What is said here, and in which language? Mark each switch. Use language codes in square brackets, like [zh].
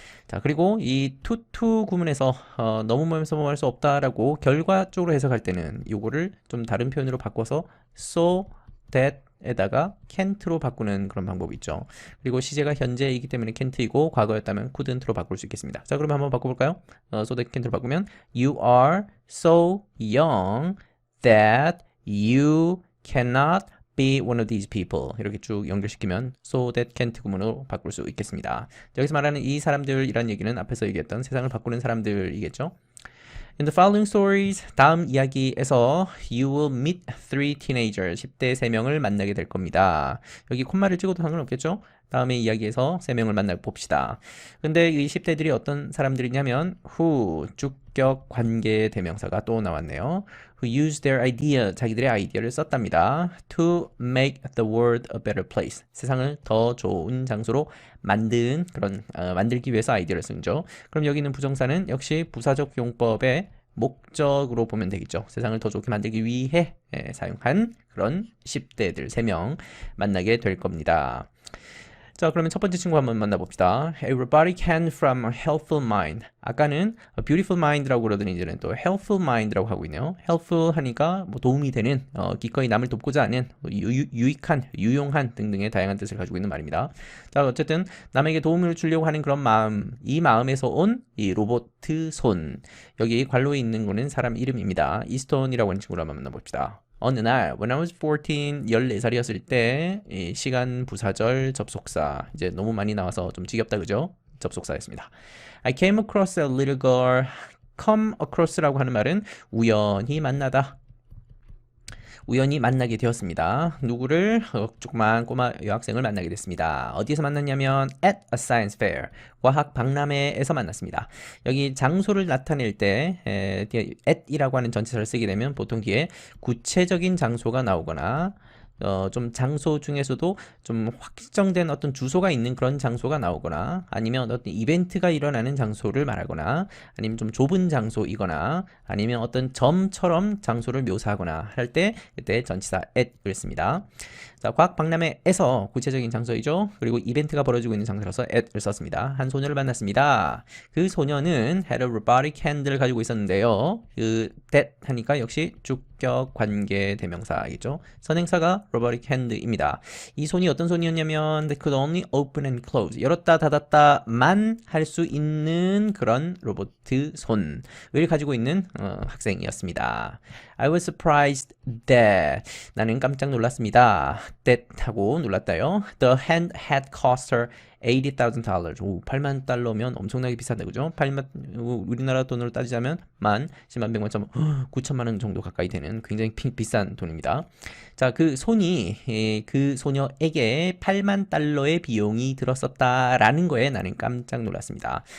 [ko] 자, 그리고 이 to 구문에서 너무 멀면서 뭐 할 수 없다 라고 결과 쪽으로 해석할 때는 이거를 좀 다른 표현으로 바꿔서 so that 에다가 can't로 바꾸는 그런 방법이 있죠. 그리고 시제가 현재이기 때문에 can't이고 과거였다면 couldn't로 바꿀 수 있겠습니다. 자, 그러면 한번 바꿔볼까요? [en] so that can't로 [ko] 바꾸면 [en] You are so young that you cannot be one of these people. [ko] 이렇게 쭉 연결시키면 so that can't 구문으로 바꿀 수 있겠습니다. 여기서 말하는 이 사람들이란 얘기는 앞에서 얘기했던 세상을 바꾸는 사람들이겠죠. [en] In the following stories, [ko] 다음 이야기에서 [en] you will meet three teenagers, [ko] 10대 3명을 만나게 될 겁니다. 여기 콤마를 찍어도 상관없겠죠? 다음에 이야기에서 3명을 만나 봅시다. 근데 이 10대들이 어떤 사람들이냐면 who, 주격 관계 대명사가 또 나왔네요. [en] Who used their idea, [ko] 자기들의 아이디어를 썼답니다. [en] To make the world a better place, [ko] 세상을 더 좋은 장소로 만들기 위해서 아이디어를 쓴 거죠. 그럼 여기 있는 부정사는 역시 부사적 용법의 목적으로 보면 되겠죠. 세상을 더 좋게 만들기 위해 사용한 그런 10대들 3명 만나게 될 겁니다. 자, 그러면 첫 번째 친구 한번 만나봅시다. [en] Everybody can from a helpful mind. [ko] 아까는 a beautiful mind라고 그러더니 이제는 또 helpful mind라고 하고 있네요. helpful 하니까 뭐 도움이 되는, 기꺼이 남을 돕고자 하는, 유익한, 유용한 등등의 다양한 뜻을 가지고 있는 말입니다. 자, 어쨌든 남에게 도움을 주려고 하는 그런 마음, 이 마음에서 온 이 로봇 손. 여기 괄호에 있는 거는 사람 이름입니다. 이스톤이라고 하는 친구를 한번 만나봅시다. 어느 날, [en] when I was 14, [ko] 14살이었을 때, 이 시간 부사절 접속사, 이제 너무 많이 나와서 좀 지겹다, 그죠? 접속사였습니다. [en] I came across a little girl. [ko] come across라고 하는 말은 우연히 만나다, 우연히 만나게 되었습니다. 누구를? 조그만 꼬마 여학생을 만나게 됐습니다. 어디에서 만났냐면 [en] at a science fair, [ko] 과학 박람회에서 만났습니다. 여기 장소를 나타낼 때 at이라고 하는 전치사를 쓰게 되면 보통 뒤에 구체적인 장소가 나오거나 좀 장소 중에서도 좀 확정된 어떤 주소가 있는 그런 장소가 나오거나, 아니면 어떤 이벤트가 일어나는 장소를 말하거나, 아니면 좀 좁은 장소이거나, 아니면 어떤 점처럼 장소를 묘사하거나 할 때 그때 전치사 at을 씁니다. 자, 과학 박람회에서 구체적인 장소이죠. 그리고 이벤트가 벌어지고 있는 장소라서 at을 썼습니다. 한 소녀를 만났습니다. 그 소녀는 [en] had a robotic hand [ko] 를 가지고 있었는데요. 그 that 하니까 역시 주격 관계 대명사이죠. 선행사가 robotic hand입니다. 이 손이 어떤 손이었냐면 [en] that could only open and close. [ko] 열었다 닫았다만 할 수 있는 그런 로봇 손을 가지고 있는 학생이었습니다. [en] I was surprised that [ko] 나는 깜짝 놀랐습니다. that 하고 놀랐다요. [en] The hand had cost her $80,000. [ko] 오, 8만 달러면 엄청나게 비싼데 그죠? 8만 우리나라 돈으로 따지자면 10만 100만 9천만 원 정도 가까이 되는 굉장히 비싼 돈입니다. 자, 그 손이 그 소녀에게 8만 달러의 비용이 들었었다라는 거에 나는 깜짝 놀랐습니다.